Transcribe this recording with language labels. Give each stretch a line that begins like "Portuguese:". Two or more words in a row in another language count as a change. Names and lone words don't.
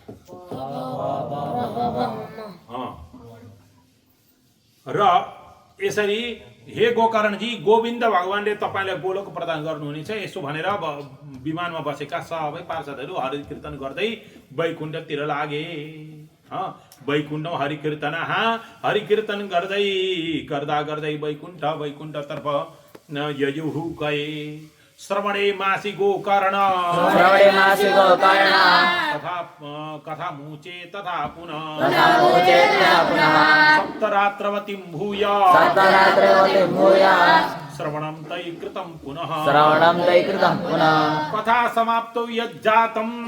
Nepali: र यसरी हे गोकर्णजी, गोविन्द भगवानले तपाईँलाई गोलोक प्रदान गर्नुहुनेछ। यसो भनेर विमानमा बसेका सबै पार्षदहरू हरिकीर्तन गर्दै वैकुण्ठतिर लागे। वैकुण्ठम हरिकीर्तन गर्दै वैकुण्ठतर्फ ययुः गए।
Sanskrit: श्रवणे मासि गोकर्ण कथा मुचे तथा पुनः सप्तरात्रवतीं भूय श्रवणं तै कृतं पुनः कथा समाप्तो यज्जातं